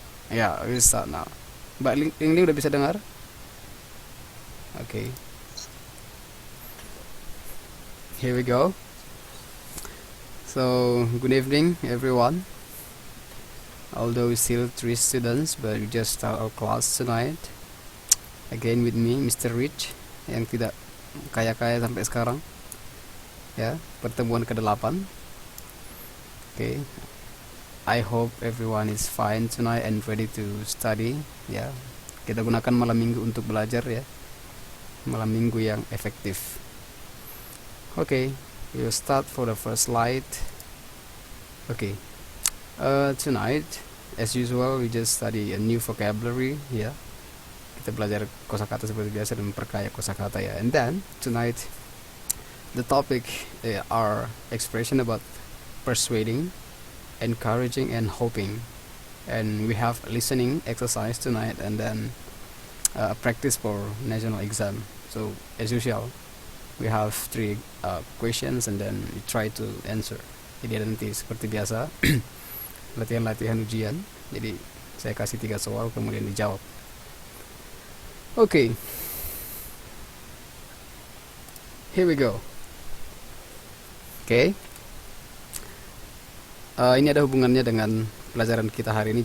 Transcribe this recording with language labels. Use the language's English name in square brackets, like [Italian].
[English] yeah, we will start now. [Indonesian] Mbak Ling Ling udah bisa dengar? [English] Okay. Here we go. So, good evening, everyone. Although we're still 3 students, but we just start our class tonight. Again with me, Mr. [Indonesian] Rich, yang tidak kaya-kaya sampai sekarang. Ya, pertemuan ke-8. Okay. [English] I hope everyone is fine tonight and ready to study. [Indonesian] Ya, kita gunakan malam minggu untuk belajar ya. Malam minggu yang efektif. [English] Okay, we'll start for the first slide. Okay. Tonight, as usual, we just study a new vocabulary. [Indonesian] Ya, kita belajar kosakata seperti biasa dan memperkaya kosakata ya. [English] And then tonight, the topic are expression about persuading, encouraging, and hoping. And we have listening exercise tonight, and then practice for national exam. So as usual, we have 3 questions, and then we try to answer. [Indonesian] Jadi nanti seperti biasa latihan-latihan ujian. Jadi saya kasih 3 soal kemudian dijawab. Okay. [English] Here we go. Okay. [Indonesian] Ini ada hubungannya dengan pelajaran kita hari ini.